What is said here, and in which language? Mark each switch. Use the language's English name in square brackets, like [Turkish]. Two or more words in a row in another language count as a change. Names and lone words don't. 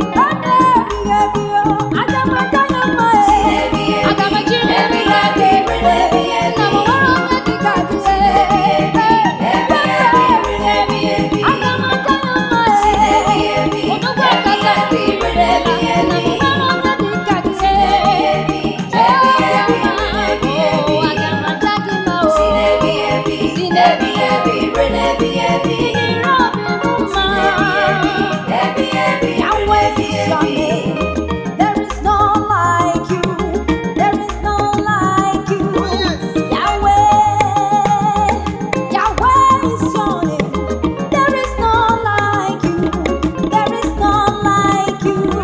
[Igbo] Ọ na-ebi ebi, oh. Aga m aja ya mma, eh. Aga m eji ya ebi ebi, eh. Na m nwere onye dị ka gị, eh. Aga m aja ya mma, eh. Onugbu akata dị ire na, na m nwere onye dị ka gị, eh. Ebi, ebi, ebi, ebi. Si n'ebi, ebi, ebi, ebi, re n'ebi, ebi. Si n'ebi, ebi, ebi, ebi, re n'ebi, ebi. [English] Yahweh is your name. There is none like you. There is none like you. Oh, yes. Yahweh. Yahweh is your name. There is none like you. There is none like you.